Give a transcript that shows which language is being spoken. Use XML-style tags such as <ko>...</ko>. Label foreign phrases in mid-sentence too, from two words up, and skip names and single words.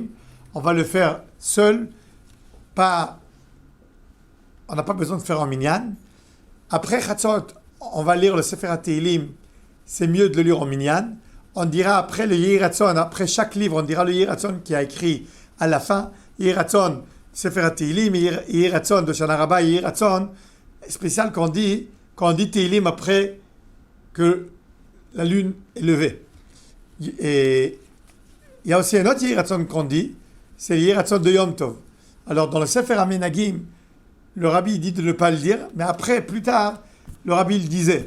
<fr>On va le faire seul, on n'a pas besoin de faire en minyan. Après Chatzot, on va lire le Sefer HaTeilim, c'est mieux de le lire en minyan. On dira après le Yehi Ratzon, après chaque livre, on dira le Yehi Ratzon qui a écrit à la fin, Yehi Ratzon, Sefer HaTeilim, Yehi Ratzon de Hoshana Rabbah, Yehi Ratzon, spécial quand on dit Teilim après que la lune est levée. Et il y a aussi un autre Yehi Ratzon qu'on dit, c'est le Yehi Ratzon de Yom Tov. Alors dans le Sefer HaMenagim, le rabbi dit de ne pas le dire, mais après, plus tard, le rabbi le disait.</fr>